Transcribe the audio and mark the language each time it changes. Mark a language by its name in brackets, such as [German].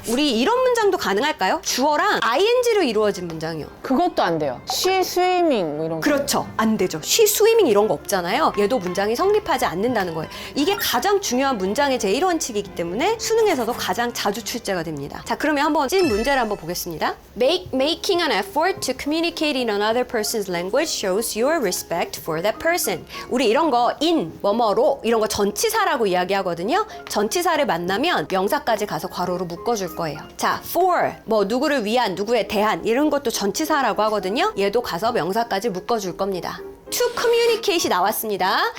[Korean] 우리 이런 문장도 가능할까요? 주어랑 ing로 이루어진 문장이요. 그것도 안 돼요. [English] she swimming [Korean] 뭐 이런 거. 그렇죠. 안 되죠. [English] she swimming [Korean] 이런 거 없잖아요. 얘도 문장이 성립하지 않는다는 거예요. 이게 가장 중요한 문장의 제1원칙이기 때문에 수능에서도 가장 자주 출제가 됩니다. 자 그러면 한번 찐 문제를 한번 보겠습니다. [English] Making an effort to communicate in another person's language shows your respect for that person. [Korean] 우리 이런 거 in, 뭐뭐로 이런 거 전치사라고 이야기하거든요. 전치사를 만나면 명사까지 가서 괄호로 묶어줄 거예요. 자, for, 뭐 누구를 위한, 누구에 대한 이런 것도 전치사라고 하거든요. 얘도 가서 명사까지 묶어줄 겁니다. [English] to communicate [Korean] 이 나왔습니다.